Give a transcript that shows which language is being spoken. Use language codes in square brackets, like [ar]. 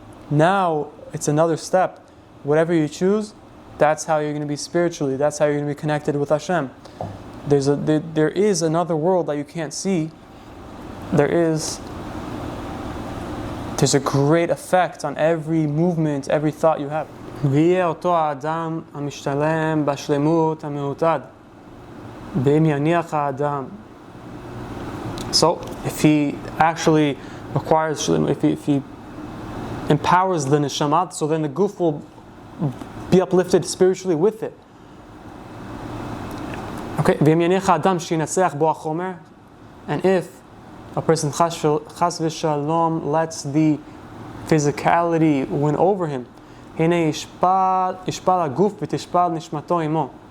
[en] Now it's another step. Whatever you choose, that's how you're going to be spiritually. That's how you're going to be connected with Hashem. There is another world that you can't see. There's a great effect on every movement, every thought you have. [he] ויהיה אותו האדם המשתלם בשלמות המעוטד ואם יניח האדם. [en] So, if he actually acquires shlemut, if he empowers the neshamat, so then the guf will be uplifted spiritually with it. Okay, [he] ואם יניח האדם שינצח בו החומר, [en] and if a person chas v'shalom lets the physicality win over him, [he] הנה ישפל הגוף ותשפל נשמתו עמו.